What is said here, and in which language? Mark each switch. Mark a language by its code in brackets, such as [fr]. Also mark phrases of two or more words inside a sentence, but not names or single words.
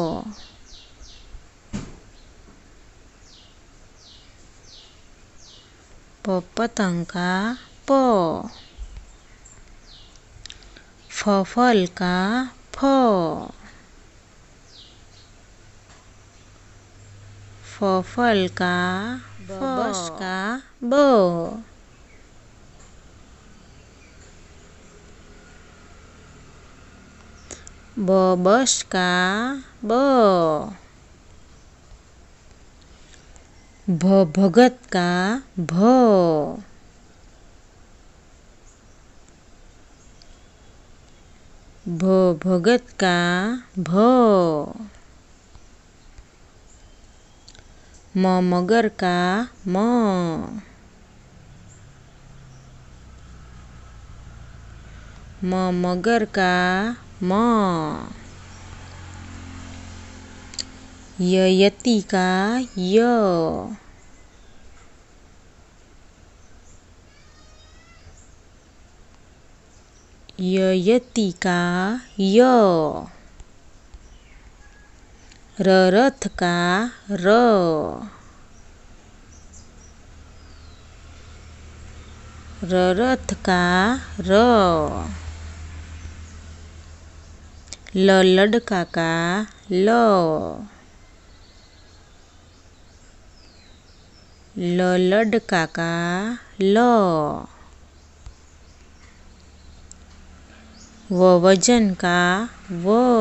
[hi] प पतंग का प। फ फल का फ। फ फल का फ। बस का ब। ब बस का ब। भ भगत का भ। भ भगत का भ। म मगर का म। म मगर का म। य यति का य। य यति का य। र रथ का र। र रथ का र। ल लड़का का ल। ल लड़का का ल। व वजन का व।